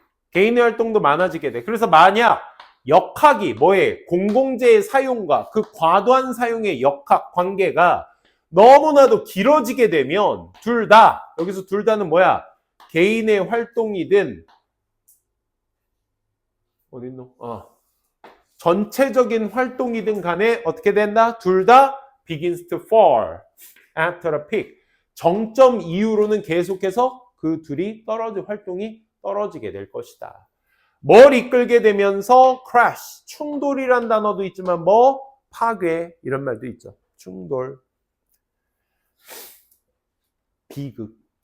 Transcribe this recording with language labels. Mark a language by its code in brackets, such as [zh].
[ko] 개인의 활동도 많아지게 돼. 그래서 만약 역학이 뭐에 공공재의 사용과 그 과도한 사용의 역학 관계가 너무나도 길어지게 되면 둘 다, 여기서 둘 다는 뭐야? 개인의 활동이든 어딨노? 전체적인 활동이든 간에 어떻게 된다? 둘 다 [en] begins to fall after a peak. [ko] 정점 이후로는 계속해서 그 둘이 활동이 떨어지게 될 것이다. 뭘 이끌게 되면서 crash, 충돌이란 단어도 있지만 뭐 파괴 이런 말도 있죠. 충돌, 비극.